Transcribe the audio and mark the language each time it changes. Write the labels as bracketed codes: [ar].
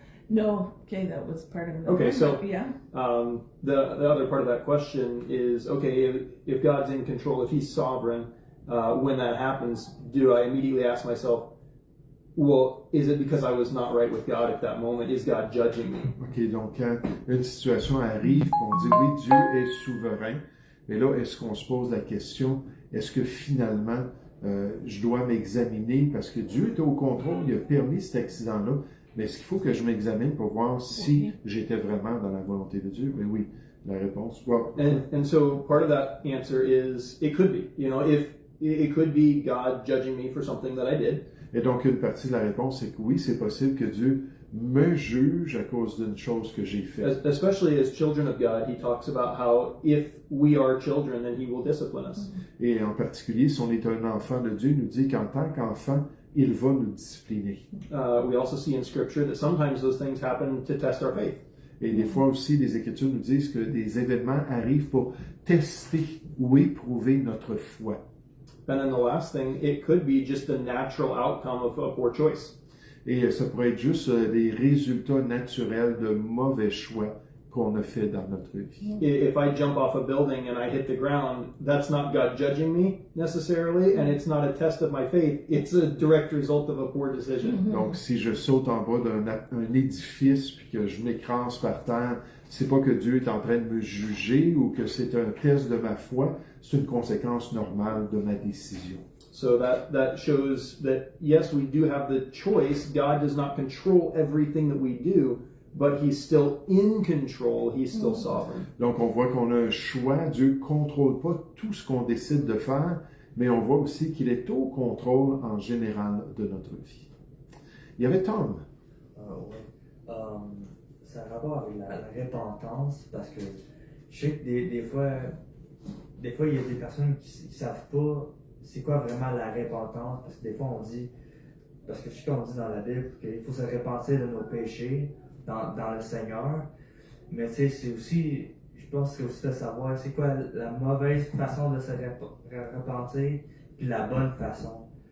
[en] No, okay, that was part of it. Okay, so yeah. The other part of that question is, okay, if God's in control, if He's sovereign, when that happens, do I immediately ask myself, well, is it because I was not right with God at that moment? Is God judging me? [fr] OK, donc quand une situation arrive, on dit oui, Dieu est souverain, mais là, est-ce qu'on se pose la question, est-ce que finalement, je dois m'examiner parce que Dieu était au contrôle, il a permis cet accident-là, mais est-ce qu'il faut que je m'examine pour voir si j'étais vraiment dans la volonté de Dieu? Mais oui, la réponse, [en] well, And so part of that answer is, it could be, if it could be God judging me for something that I did. [fr] Et donc, une partie de la réponse, c'est que oui, c'est possible que Dieu me juge à cause d'une chose que j'ai faite. [en] Especially as children of God, He talks about how if we are children, then He will discipline us. [fr] Et en particulier, si on est un enfant de Dieu, il nous dit qu'en tant qu'enfant, il va nous discipliner. [en] We also see in Scripture that sometimes those things happen to test our faith. [fr] Et des fois aussi, les Écritures nous disent que des événements arrivent pour tester ou éprouver notre foi. [en] And then the last thing, it could be just the natural outcome of a poor choice. [fr] Et ça pourrait être juste des résultats naturels de mauvais choix qu'on a fait dans notre vie. [en] If I jump off a building and I hit the ground, that's not God judging me necessarily, and it's not a test of my faith. It's a direct result of a poor decision. [fr] Donc, si je saute en bas d'un édifice puis que je m'écrase par terre, c'est pas que Dieu est en train de me juger ou que c'est un test de ma foi, c'est une conséquence normale de ma décision. [en] So that shows that, yes, we do have the choice. God does not control everything that we do, but He's still in control. He's still sovereign. [fr] Donc, on voit qu'on a un choix. Dieu ne contrôle pas tout ce qu'on décide de faire, mais on voit aussi qu'il est au contrôle en général de notre vie. Il y avait Tom. Oui. Ça a rapport avec la repentance, parce que je sais que des fois, il y a des personnes qui ne savent pas c'est quoi vraiment la repentance, parce que des fois on dit, parce que je sais qu'on dit dans la Bible qu'il faut se repentir de nos péchés dans le Seigneur, mais tu sais, c'est aussi, je pense que c'est aussi de savoir c'est quoi la mauvaise façon de se repentir, puis la bonne façon.